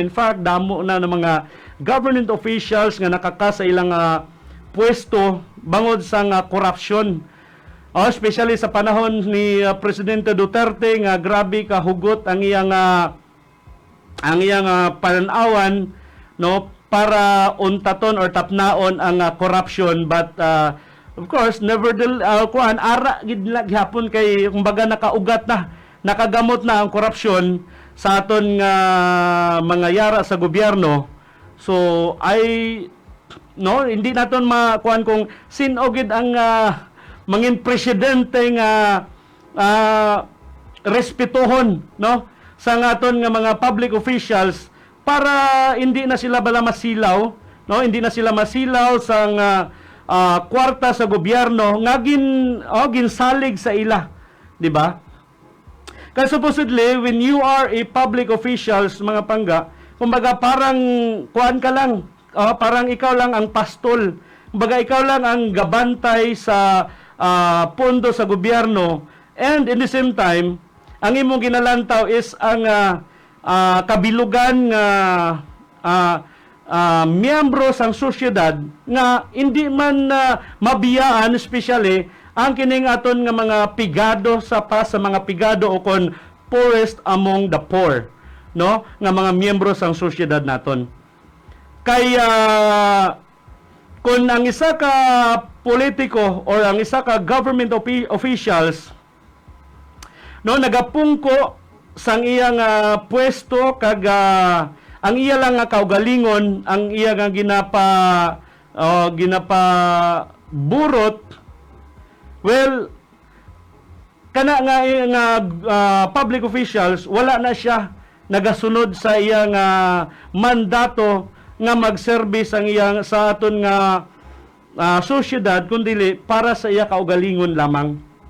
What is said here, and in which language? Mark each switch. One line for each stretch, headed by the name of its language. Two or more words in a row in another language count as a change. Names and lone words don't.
English: In fact,
Hiligaynon: damo na ng mga
English: government officials
Hiligaynon: nga nakaka sa ilang pwesto bangod sa korupsyon. Especially sa panahon ni Presidente Duterte nga grabe ka hugot ang iyang pananawan, no, para untaton or tapnaon ang corruption,
English: but of course nevertheless
Hiligaynon: ara gid gihapon kay kumbaga nakaugat na, nakagamot na ang korupsyon sa aton nga mga yara sa gobyerno. So hindi naton makuan kung sino gid ang mangin presidente nga respetuhon, no, sa aton nga mga
English: public officials
Hiligaynon: para hindi na sila bala masilaw, no, hindi na sila masilaw sa kwarta sa gobyerno nga ginsalig sa ila, di ba? Kasi supposedly,
English: when you are a public officials,
Hiligaynon: mga pangga, kumbaga parang kuan ka lang, parang ikaw lang ang pastol. Kumbaga ikaw lang ang gabantay sa pondo sa gobyerno,
English: and in the same time,
Hiligaynon: ang imong ginalantaw is ang kabilugan nga miyembro sang sosyedad nga hindi man mabiyaan, especially ang kining aton nga mga pigado sa mga pigado o kon
English: poorest among the poor,
Hiligaynon: no, nga mga miyembro sang sosyedad naton. Kaya kung ang isa ka politiko or ang isa ka
English: government officials,
Hiligaynon: no, nagapungko sang iyang pwesto kag ang iya lang nga kaugalingon, ang iya nga ginapa burot, well, kana nga
English: public officials
Hiligaynon: wala na siya nagasunod sa iyang mandato nga mag-service ang iyang sa aton nga sosyedad, kundi para sa iya kaugalingon lamang.